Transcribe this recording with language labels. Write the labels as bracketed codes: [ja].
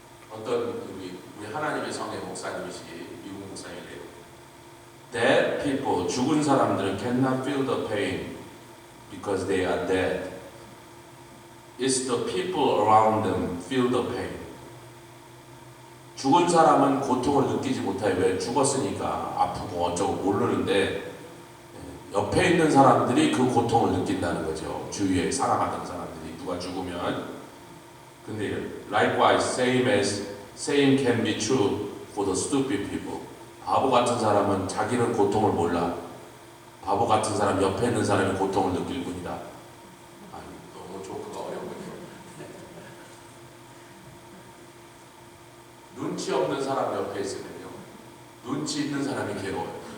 [ko] 어떤 우리 하나님의 성의 목사님이시, 미국 목사님이래요. [en] Dead people, [ko] 죽은 사람들은 [en] cannot feel the pain because they are dead. It's the people around them feel the pain. [ko] 죽은 사람은 고통을 느끼지 못해요. 왜? 죽었으니까 아프고 어쩌고 모르는데 옆에 있는 사람들이 그 고통을 느낀다는 거죠. 주위에 사랑하던 사람들이 누가 죽으면. 근데 [en] likewise, same can be true for the stupid people. [ko] 바보 같은 사람은 자기는 고통을 몰라. 바보 같은 사람, 옆에 있는 사람이 고통을 느낄 뿐이다. 아니, 너무 조크가 어려운군요. 눈치 없는 사람 옆에 있으면요, 눈치 있는 사람이 괴로워요.